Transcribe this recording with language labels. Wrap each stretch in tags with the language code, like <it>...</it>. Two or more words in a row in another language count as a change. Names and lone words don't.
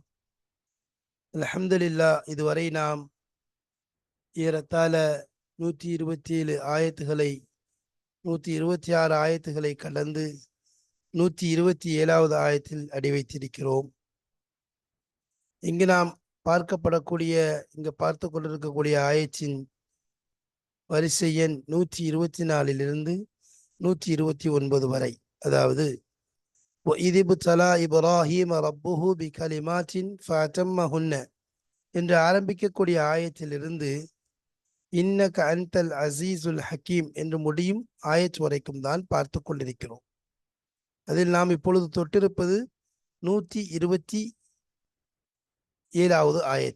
<ta>அல்ஹம்துலில்லாஹ், இதுவரை நாம் ஏறத்தாழ 127 ஆயத்துகளை 126 ஆயத்துகளை கடந்து 127வது ஆயத்தில் அடி வைத்திருக்கிறோம். இங்கு நாம் பார்த்து கொண்டிருக்கக்கூடிய ஆயத்தின் வரிசை எண் 124 129 வரை, அதாவது</ta> <ar>وَإِذِ ابْتَلَى إِبْرَاهِيمَ رَبُّهُ بِكَلِمَاتٍ فَأَتَمَّهُنَّ</ar> <ta>என்று ஆரம்பிக்கக்கூடிய ஆயத்திலிருந்து</ta> <ar>إنك أنت العزيز الحكيم</ar> <ta>என்று முடியும் ஆயத் வரைக்கும் தான் பார்த்து கொண்டிருக்கிறோம். அதில் நாம் இப்பொழுது தொட்டிருப்பது 127வது ஆயத்.</ta>